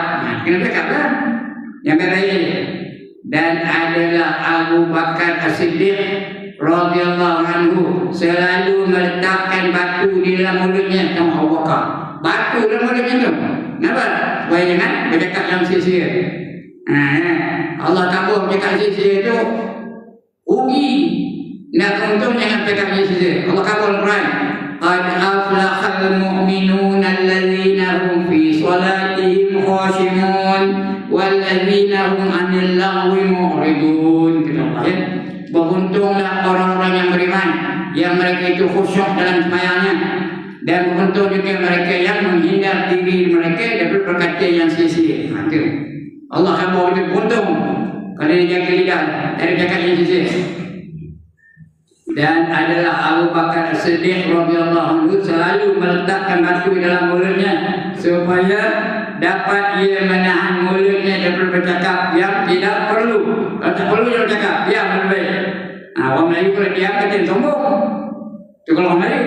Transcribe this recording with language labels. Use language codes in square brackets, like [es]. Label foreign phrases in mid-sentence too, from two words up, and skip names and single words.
[ms] Kena cakaplah. Yang baik. Dan adalah Abu Bakar As-Siddiq [ar] رضي الله عنه [ms] selalu meletakkan batu di dalam mulutnya. Tengok Abu Bakar. Batu dalam mulutnya tu. Kenapa? Supaya jangan bercakap yang sia-sia. Allah kabur bercakap sia-sia itu rugi. Nak untung jangan bercakap sia-sia. Allah kabur Al-Quran. [ar] قد أفلح المؤمنون الذين هم في صلاتهم خاشعون والذين هم عن اللغو معرضون. [ms] Kata Allah ya. Beruntunglah orang-orang yang beriman yang mereka itu khusyuk dalam sembahyangnya, dan beruntung juga mereka yang menghindar diri mereka dari perkata yang sia-sia. Itu Allah akan bawa itu beruntung kalau dia jaga lidah dari cakap yang sia-sia. Dan adalah Abu Bakar As-Siddiq [ar] رضي الله عنه [ms] selalu meletakkan batu dalam mulutnya supaya dapat ia menahan mulutnya dari bercakap yang tidak perlu. Kalau tak perlu dia bercakap, diam lebih baik. Orang Melayu kalau diam kata sombong. Itu kalau orang Melayu.